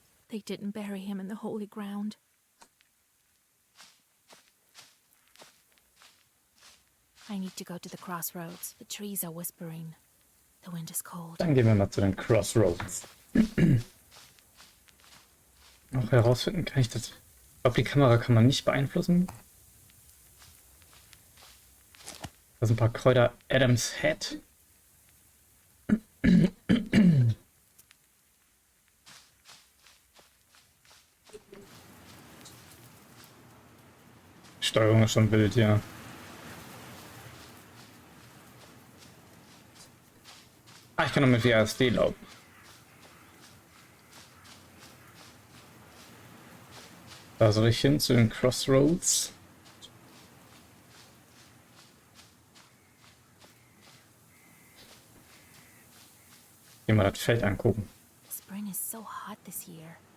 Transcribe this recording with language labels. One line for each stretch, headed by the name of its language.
English: They didn't bury him in the holy ground. I need to go to the crossroads. The trees are whispering. The wind is cold.
German: Dann gehen wir mal zu den Crossroads. Auch herausfinden kann ich das. Ich glaube, die Kamera kann man nicht beeinflussen. Da sind ein paar Kräuter. Adams Head. Steuerung ist schon wild, ja. Ah, ich kann noch mit WASD laufen. Da soll ich hin zu den Crossroads. Gehen wir das Feld angucken.
English: Spring is so hot this year.